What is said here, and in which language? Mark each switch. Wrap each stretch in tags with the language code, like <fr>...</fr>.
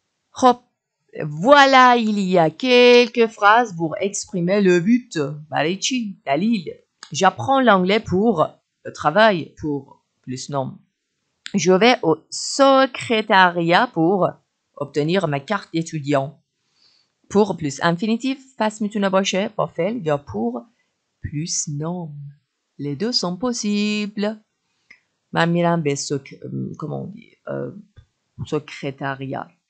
<fr>خب voilà il y a quelques phrases pour exprimer le but.</fr> <fa>برای چی؟ دلیل.</fa> <fr>J'apprends l'anglais pour le travail pour plus non. Je vais au secrétariat pour obtenir ma carte d'étudiant. Pour plus infinitif</fr> <fa>پس میتونه باشه با فعل یا</fa> <fr>pour plus non. Les deux sont possibles.</fr> <fa>من میرم به</fa> <fr>comment on dit secrétariat.</fr>